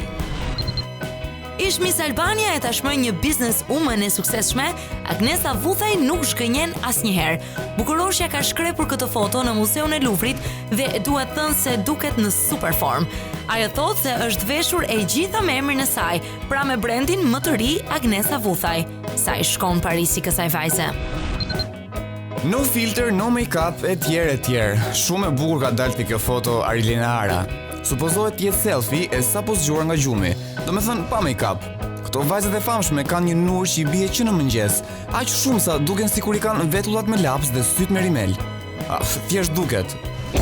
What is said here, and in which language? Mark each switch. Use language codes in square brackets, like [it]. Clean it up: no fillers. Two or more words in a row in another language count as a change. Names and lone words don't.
[sq] Ish Miss Albania e tashmë një businesswoman e suksesshme, Agnesa Vuthaj nuk zhgënjen asnjëherë. Bukuroshja ka shkrepur këtë foto në Muzeun e Luvrit dhe duhet thënë se duket në [en] super form. [sq] Ajo thotë se është veshur e gjitha me emrin e saj, pra me brandin më të ri Agnesa Vuthaj. Sa I shkon Parisi kësaj vajze. [en] No filter, no make-up, [sq] etj. Shumë e bukur ka dalë te kjo foto Arilena Ara. Supozohet të jetë selfie e sapo zgjuar nga gjumi, domethënë pa make-up. Këto vajzat e famshme kanë një nur që I bie që në mëngjes, aq shumë sa duken sikur I kanë vetullat me laps dhe syt me rimel. Thjesht duket.